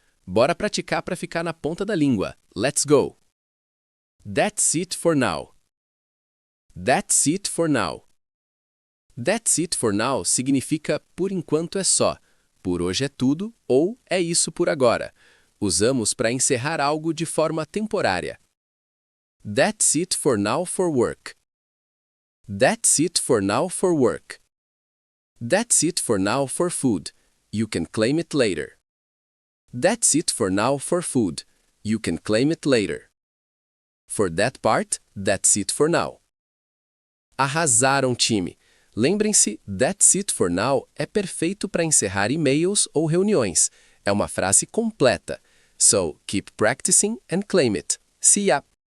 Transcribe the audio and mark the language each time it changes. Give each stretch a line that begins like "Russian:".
Portuguese: Bora praticar para ficar na ponta da língua.
English: Let's go! That's it for now. That's it for now.
Portuguese: That's it for now significa por enquanto é só, por hoje é tudo ou é isso por agora. Usamos para encerrar algo de forma temporária.
English: That's it for now for work. That's it for now for work. That's it for now for food. You can claim it later. That's it for now for food. You can claim it later. For that part, that's it for now.
Portuguese: Arrasaram, time! Lembrem-se,
English: that's it for now
Portuguese: é perfeito para encerrar e-mails ou reuniões. É uma frase completa.
English: So, keep practicing and claim it. See ya!